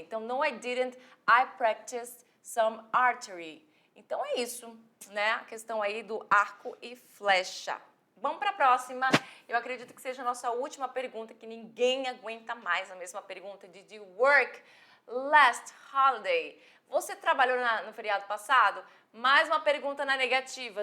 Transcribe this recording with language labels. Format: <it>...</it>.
<en>Então, no, I didn't, I practiced some archery.</en> <pt>Então, é isso, né? A questão aí do arco e flecha. Vamos para a próxima. Eu acredito que seja a nossa última pergunta, que ninguém aguenta mais a mesma pergunta.</pt> <en>Did you work last holiday?</en> <pt>Você trabalhou no feriado passado? Mais uma pergunta na negativa.</pt>